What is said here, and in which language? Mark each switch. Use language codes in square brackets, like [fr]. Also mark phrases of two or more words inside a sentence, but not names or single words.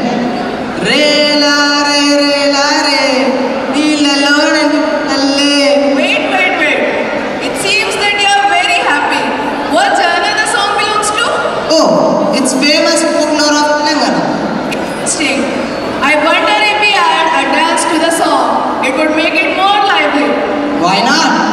[te] Re la re re la re, Nilalone Nalle. [en] Wait. It seems that you are very happy. What genre the song belongs to? Oh, it's famous folklore of Telangana. Interesting. I wonder if we add a dance to the song, it would make it more lively. Why not?